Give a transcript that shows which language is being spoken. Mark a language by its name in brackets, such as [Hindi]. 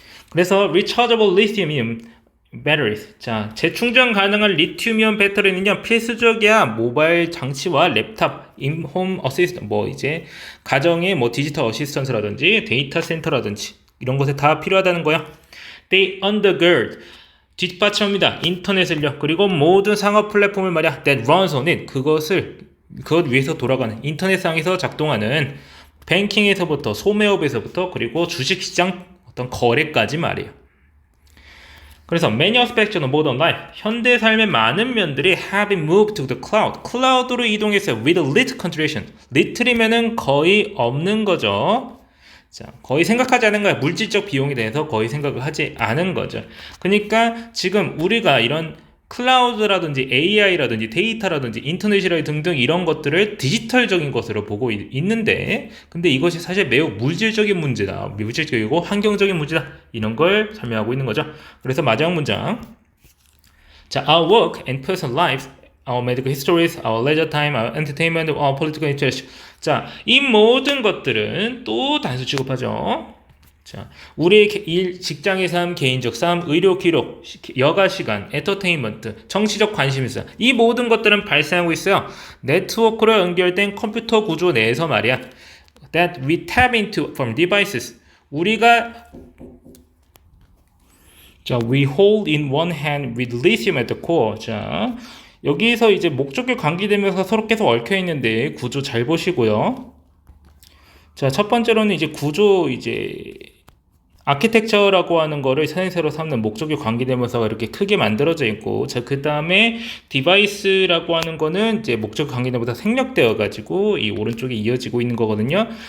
[Korean] 그래서 [English] rechargeable lithium batteries, [Korean] 자, 재충전 가능한 리튬이온 배터리는요 필수적이야. 모바일 장치와 랩탑, 홈 어시스턴트, 이제 가정의 디지털 어시스턴트라든지 데이터 센터라든지 이런 곳에 다 필요하다는 거야. [English] They undergird, [Korean] 뒷받침합니다. 인터넷을요. 그리고 모든 상업 플랫폼을 말이야. [English] That runs on it, [Korean] 그것 위해서 돌아가는 인터넷상에서 작동하는 뱅킹에서부터 소매업에서부터 그리고 주식시장 어떤 거래까지 말이에요. 그래서 [English] many aspects of modern life, [Korean] 현대 삶의 많은 면들이 [English] have been moved to the cloud, [Korean] 클라우드로 이동했어요. [English] with little contribution, little이면은 [Korean] 거의 없는 거죠. 자, 거의 생각하지 않은 거야. 물질적 비용에 대해서 거의 생각을 하지 않은 거죠. 그러니까 지금 우리가 이런 클라우드라든지 AI라든지 데이터라든지 인터넷이라든지 등등 이런 것들을 디지털적인 것으로 보고 있는데, 근데 이것이 사실 매우 물질적인 문제다, 물질적이고 환경적인 문제다, 이런 걸 설명하고 있는 거죠. 그래서 마지막 문장, 자, [English] our work and personal lives, our medical histories, our leisure time, our entertainment, our political interest. [Korean] 자, 이 모든 것들은 또 단수 취급하죠. 자, 우리의 일, 직장의 삶, 개인적 삶, 의료 기록, 여가 시간, 엔터테인먼트, 정치적 관심사, 이 모든 것들은 발생하고 있어요. 네트워크로 연결된 컴퓨터 구조 내에서 말이야. [English] That we tap into from devices. [Korean] 우리가 자, [English] we hold in one hand with lithium at the core. [Korean] 자, 여기서 이제 목적을 관계되면서 서로 계속 얽혀 있는데 구조 잘 보시고요. 자, 첫 번째로는 이제 구조, 이제 아키텍처라고 하는 거를 선행세로 삼는 목적이 관계되면서 이렇게 크게 만들어져 있고, 자, 그 다음에 디바이스라고 하는 거는 이제 목적이 관계되면서 생략되어 가지고 이 오른쪽에 이어지고 있는 거거든요.